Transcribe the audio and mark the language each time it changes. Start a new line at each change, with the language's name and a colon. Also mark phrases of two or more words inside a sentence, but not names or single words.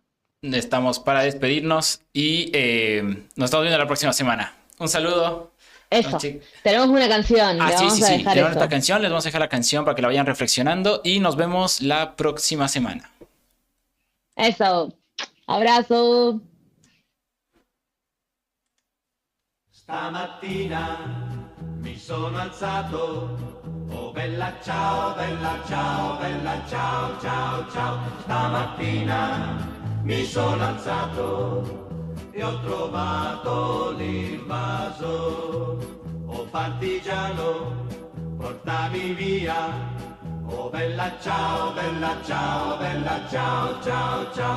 Spanish: Estamos para despedirnos y nos estamos viendo la próxima semana. Un saludo. Eso, tenemos una canción. Ah, le sí, vamos sí, a sí. dejar Tenemos eso. esta canción, les vamos a dejar la canción para que la vayan reflexionando y nos vemos la próxima semana. Eso. Abrazo.
Italian: Stamattina mi sono alzato, oh bella ciao, bella ciao, bella ciao, ciao, ciao. Stamattina mi sono alzato e ho trovato l'invaso, oh partigiano, portami via, oh bella ciao, bella ciao, bella ciao, ciao, ciao.